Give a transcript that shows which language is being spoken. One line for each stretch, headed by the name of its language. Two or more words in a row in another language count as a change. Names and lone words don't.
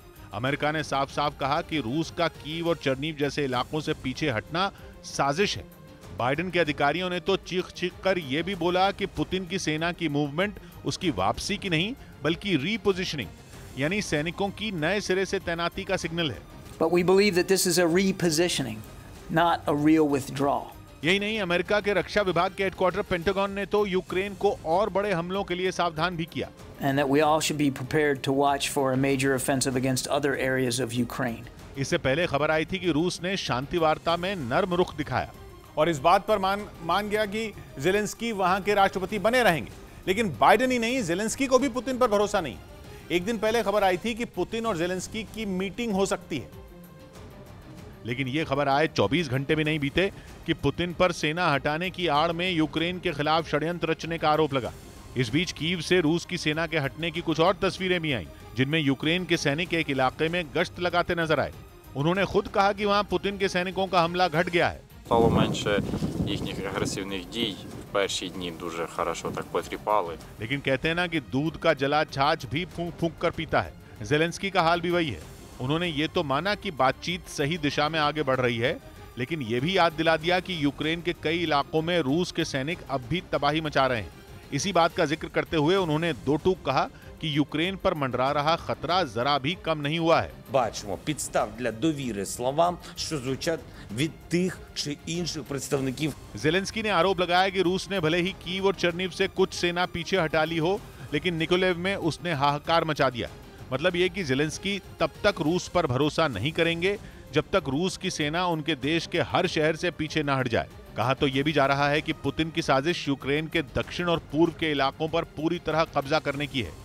Hindi: अमेरिका ने साफ साफ कहा कि रूस का कीव और चर्नीव जैसे इलाकों से पीछे हटना साजिश है। बाइडेन के अधिकारियों ने तो चीख चीख कर यह भी बोला कि पुतिन की सेना की मूवमेंट उसकी वापसी की नहीं बल्कि रीपोजिशनिंग यानी सैनिकों की नए सिरे से तैनाती का सिग्नल है।
English: But we believe that this is a repositioning, not a real withdrawal.
Hindi: यही नहीं, अमेरिका के रक्षा विभाग के हेडक्वार्टर पेंटागन ने तो यूक्रेन को और बड़े हमलों के लिए सावधान भी किया।
English: And that we all should be prepared to watch for a major offensive against other areas of Ukraine.
Hindi: इससे पहले खबर आई थी कि रूस ने शांति वार्ता में नर्म रुख दिखाया और इस बात पर मान गया कि जेलेंस्की वहां के राष्ट्रपति बने रहेंगे। लेकिन बाइडेन ही नहीं, जेलेंस्की को भी पुतिन पर भरोसा नहीं। एक दिन पहले खबर आई थी कि पुतिन और जेलेंस्की की मीटिंग हो सकती है, लेकिन यह खबर आए 24 घंटे भी नहीं बीते कि पुतिन पर सेना हटाने की आड़ में यूक्रेन के खिलाफ षड्यंत्र रचने का आरोप लगा। इस बीच कीव से रूस की सेना के हटने की कुछ और तस्वीरें भी आईं, जिनमें यूक्रेन के सैनिक एक इलाके में गश्त लगाते नजर आए। उन्होंने खुद कहा कि वहां पुतिन के सैनिकों का हमला घट गया है।
Ukrainian: Стало менше їхніх агресивних дій. Перші дні дуже хорошо так потріпали.
Hindi: लेकिन कहते हैं ना कि दूध का जला छाछ भी फूंक फूंक कर पीता है। जेलेंस्की का हाल भी वही है। उन्होंने ये तो माना कि बातचीत सही दिशा में आगे बढ़ रही है, लेकिन ये भी याद दिला दिया कि यूक्रेन के कई इलाकों में रूस के सैनिक अब भी तबाही मचा रहे हैं। इसी बात का जिक्र करते हुए उन्होंने दो टूक कहा कि यूक्रेन पर मंडरा रहा खतरा जरा भी कम नहीं हुआ है।
Ukrainian: Бачимо підстав для довіри словам, що звучать від тих чи інших представників.
Hindi: जेलेंस्की ने आरोप लगाया कि रूस ने भले ही कीव और चर्नीव से कुछ सेना पीछे हटा ली हो, लेकिन निकोलेव में उसने हाहाकार मचा दिया। मतलब ये कि जेलेंस्की तब तक रूस पर भरोसा नहीं करेंगे जब तक रूस की सेना उनके देश के हर शहर से पीछे न हट जाए। कहा तो यह भी जा रहा है कि पुतिन की साजिश यूक्रेन के दक्षिण और पूर्व के इलाकों पर पूरी तरह कब्जा करने की है।